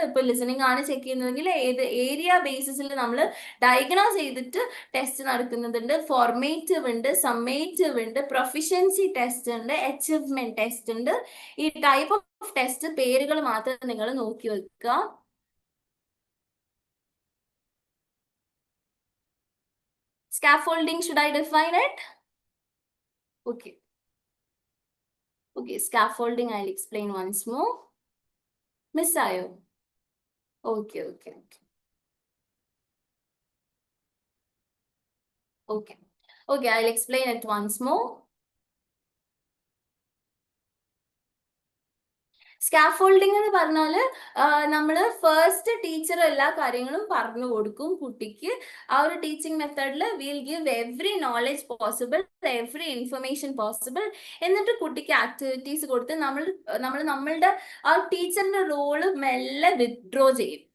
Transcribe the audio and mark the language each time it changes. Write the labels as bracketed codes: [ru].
[ml] ഇപ്പൊ ലിസണിങ് ആണ് ചെക്ക് ചെയ്യുന്നതെങ്കിൽ ഏത് ഏരിയ ബേസിസിൽ നമ്മൾ ഡയഗ്നോസ് ചെയ്തിട്ട് ടെസ്റ്റ് നടത്തുന്നതുണ്ട്. ഫോർമേറ്റീവ് ഉണ്ട്, സമ്മേറ്റീവ് ഉണ്ട്, പ്രൊഫിഷ്യൻസി ടെസ്റ്റ് ഉണ്ട്, അച്ചീവ്മെന്റ് ടെസ്റ്റ് ഉണ്ട്. ഈ ടൈപ്പ് ഓഫ് ടെസ്റ്റ് പേരുകൾ മാത്രം നിങ്ങൾ നോക്കി വെക്കുക. [en] Scaffolding, should I define it? Okay. Okay, scaffolding, I'll explain once more. Miss Ayo. Okay. Okay, I'll explain it once more. [ml] Scaffolding എന്ന് പറഞ്ഞാല് നമ്മൾ ഫസ്റ്റ് ടീച്ചർ എല്ലാ കാര്യങ്ങളും പറഞ്ഞു കൊടുക്കും കുട്ടിക്ക്. ആ ഒരു [en] Teaching മെത്തേഡിൽ will give every knowledge possible, every information possible. [ml] എന്നിട്ട് കുട്ടിക്ക് ആക്ടിവിറ്റീസ് കൊടുത്ത് നമ്മളുടെ ആ ടീച്ചറിന്റെ റോള് മെല്ലെ വിത്ഡ്രോ ചെയ്യും.